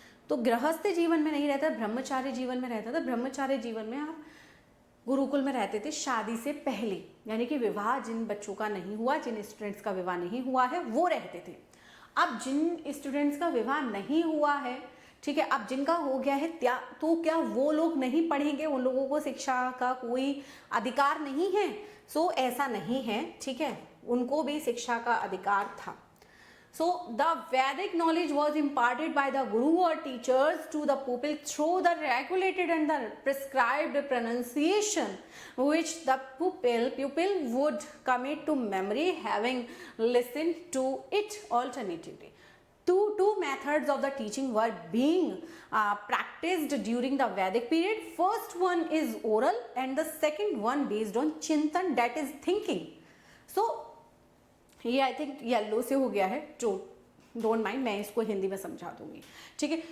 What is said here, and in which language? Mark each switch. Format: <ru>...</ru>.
<hi>तो गृहस्थ जीवन में नहीं रहता, ब्रह्मचार्य जीवन में रहता था। ब्रह्मचार्य जीवन में आप गुरुकुल में रहते थे शादी से पहले, यानी कि विवाह जिन बच्चों का नहीं हुआ, जिन स्टूडेंट्स का विवाह नहीं हुआ है वो रहते थे। अब जिन स्टूडेंट्स का विवाह नहीं हुआ है, ठीक है, अब जिनका हो गया है तो क्या वो लोग नहीं पढ़ेंगे? उन लोगों को शिक्षा का कोई अधिकार नहीं है? सो ऐसा नहीं है, ठीक है, उनको भी शिक्षा का अधिकार था।</hi> <en>So the Vedic knowledge was imparted by the guru or teachers to the pupil through the regulated and the prescribed pronunciation, which the pupil would commit to memory, having listened to it alternatively. Two methods of the teaching were being practiced during the Vedic period. First one is oral and the second one based on chintan, that is thinking.</en> <hi>So ये</hi> <en>I think yellow</en> <hi>से हो गया है, जो</hi> <en>don't mind,</en> <hi>मैं इसको हिंदी में समझा दूंगी, ठीक है।</hi>